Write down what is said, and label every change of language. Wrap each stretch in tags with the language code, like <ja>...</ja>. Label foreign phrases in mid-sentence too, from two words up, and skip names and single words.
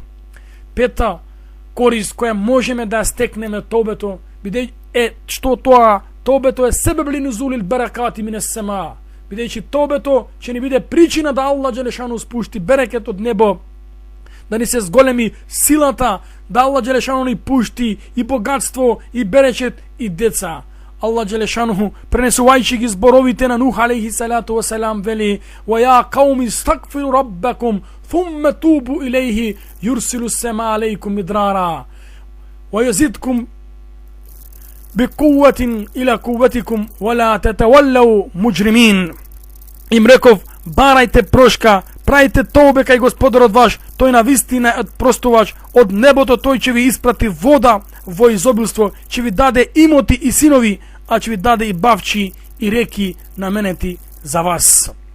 <mk>Пета корист која можеме да стекнеме тобето е што тоа тобето е</mk> <ar>سبب لنزول البركات من السماء,</ar> <mk>бидејќи тобето ќе ни биде причина да Аллах Джелешану спушти берекет од небо, да ни се зголеми силата, да Аллах Джелешану ни пушти и богатство и берекет и деца. Аллах Джелешану, пренесувајќи ги зборовите на Нух алейхи салату ва салам,</mk> <ar>вели: "ويا قوم استغفروا ربكم ثم توبوا إليه يرسل السماء عليكم مدرارا ويزدكم بقوة إلى قوتكم ولا تتولوا مجرمين."</ar> <mk>Им реков: барајте прошка, правите тоубе кај Господарот ваш, тој навистина е простувач, од небото тој ќе ви испрати вода во изобилство, ќе ви даде имоти и синови, а ќе ви даде и бавчи и реки наменети за вас.</mk>